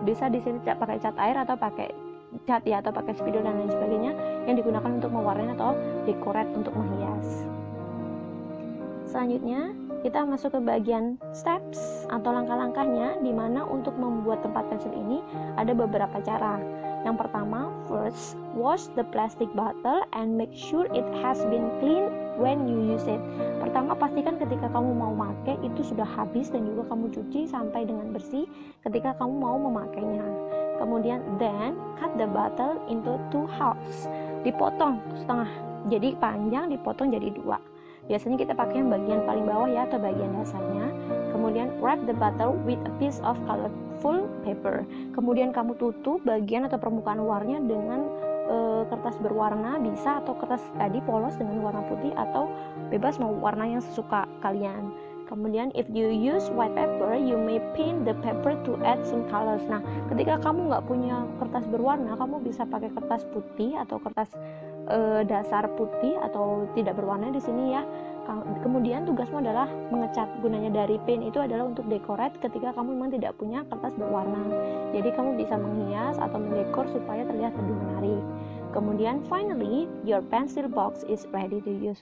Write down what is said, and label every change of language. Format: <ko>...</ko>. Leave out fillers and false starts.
<id>Bisa di sini pakai cat air atau pakai cat ya, atau pakai spidol dan lain sebagainya yang digunakan untuk mewarnai atau decorate untuk menghias. Selanjutnya kita masuk ke bagian steps atau langkah-langkahnya, di mana untuk membuat tempat pensil ini ada beberapa cara. Yang pertama,</id> <en>first wash the plastic bottle and make sure it has been clean when you use it.</en> <id>Pertama, pastikan ketika kamu mau pakai itu sudah habis dan juga kamu cuci sampai dengan bersih ketika kamu mau memakainya. Kemudian</id> <en>then cut the bottle into 2 halves.</en> <id>Dipotong setengah. Jadi panjang dipotong jadi 2. Biasanya kita pakai yang bagian paling bawah ya, atau bagian dasarnya. Kemudian</id> <en>wrap the bottle with a piece of colorful paper.</en> <id>Kemudian kamu tutup bagian atau permukaan luarnya dengan kertas berwarna, bisa, atau kertas tadi polos dengan warna putih, atau bebas mau warna yang sesuka kalian. Kemudian</id> <en>if you use white paper, you may paint the paper to add some colors.</en> <id>Nah, ketika kamu nggak punya kertas berwarna, kamu bisa pakai kertas putih atau kertas dasar putih atau tidak berwarna di sini ya. Kemudian tugasmu adalah mengecat. Gunanya dari paint itu adalah untuk decorate ketika kamu memang tidak punya kertas berwarna. Jadi kamu bisa menghias atau mendekor supaya terlihat lebih menarik. Kemudian</id> <en>finally, your pencil box is ready to use.</en>